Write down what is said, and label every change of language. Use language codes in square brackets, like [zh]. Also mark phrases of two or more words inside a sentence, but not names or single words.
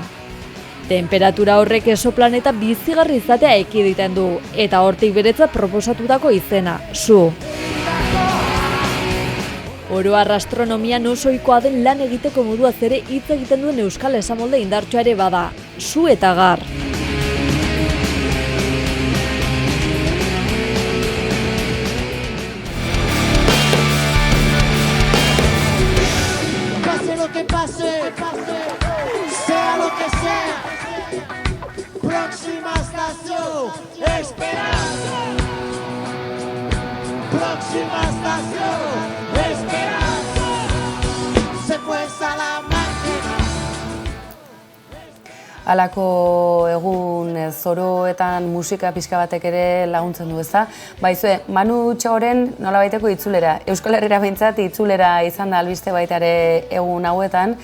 [eu] Temperatura horrek exoplaneta bizigarri izatea ekiditen du, eta hortik beretzat proposatutako izena, su. Oro har astronomian oso ohikoa den lan egiteko moduaz ere hitz egiten duen euskal esamolde indartsua ere bada, su eta gar. [es] Pase lo que pase, sea lo que sea, próxima estación, esperanza. Próxima estación. [eu] Halako egun zoroetan musika pixka batek ere laguntzen du ezta. Baizue, Manu Txaoren nolabaiteko itzulera, Euskal Herrira behintzat itzulera izan da albiste baita ere egun hauetan,